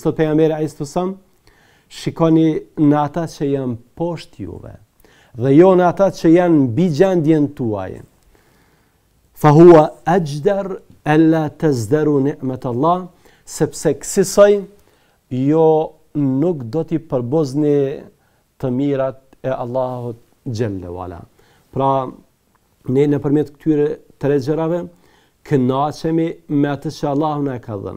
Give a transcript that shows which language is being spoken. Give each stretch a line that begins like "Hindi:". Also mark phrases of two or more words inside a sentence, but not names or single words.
Albanian: Sot pejgamberi
Arabic: عليه السلام,
Albanian: shikoni në ata që janë poshtë juve dhe jo në ata që janë mbi gjendjen tuaj.
Arabic: فهو أجدر ألا تزدروا نعمة الله,
Albanian: sepse kësaj jo nuk do t'i përbozni të mirat e Allahut
Arabic: جل وعلا.
Albanian: Pra, ne nëpërmjet këtyre tre gjërave kënaqemi me atë që Allahu na ka dhënë.